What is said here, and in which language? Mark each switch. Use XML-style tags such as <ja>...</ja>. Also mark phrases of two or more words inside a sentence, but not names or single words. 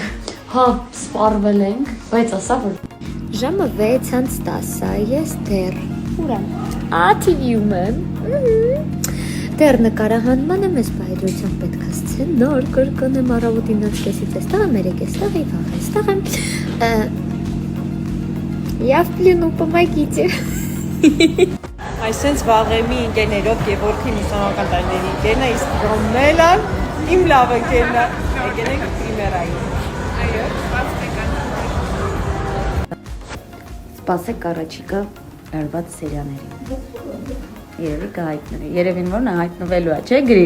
<hy>հա, սպառվել ենք, բայց ասա որ ժամը 6:10 է, ես դեռ ուր եմ։ TV-ում եմ։ Դեռ նկարահանմանը մեզ բայդրությամբ պետք է սցեն նոր կրկնեմ առավոտին 9:30-ից էստեղ եմ, 3:00-ից եւ վաղ էստեղ եմ։</hy> <ru>Я в плену, помогите։</ru> <hy>Այսենց վաղեմի ընկերներով Գևորգի մուսոնական տարիների ընկերն է, իսկ Ռոմելան իմ լավ ընկերն է։ Եկեք պրիմերայի։ Այո, Սպասեք առաջիկա լարված սերիաներին։ Երևի կհայտնվի։ Երևին որ նա հայտնվելու է, չէ՞ Գրիգ։</hy>